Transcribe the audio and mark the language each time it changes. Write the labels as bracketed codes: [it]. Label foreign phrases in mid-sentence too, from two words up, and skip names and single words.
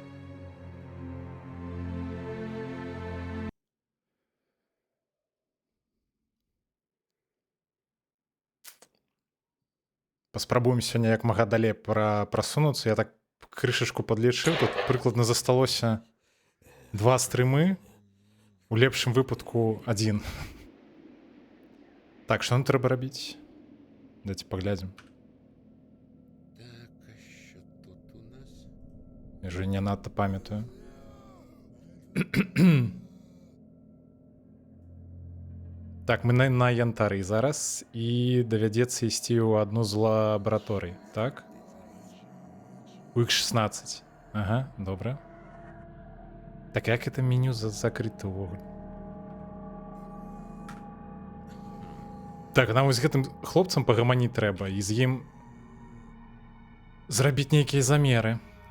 [be] Паспрабуем сёння як мага далей прасунуцца. Я так крышачку падлічыў. Тут прыкладна засталося 2 стрымы. У лепшым выпадку 1. Так, што нам трэба рабіць? Дайце паглядзім. [uk] Так, а що тут у нас? Я вже не надта пам'ятаю. [be] Так, мы на янтары зараз і давядзецца ісці ў адну з лабараторый, так? У X16. Ага, добра. [ru] Так як это меню закрыта ўвогуле? [be] Так, нам вось з гэтым хлопцам пагаманіць трэба і з ім зрабіць нейкія замеры.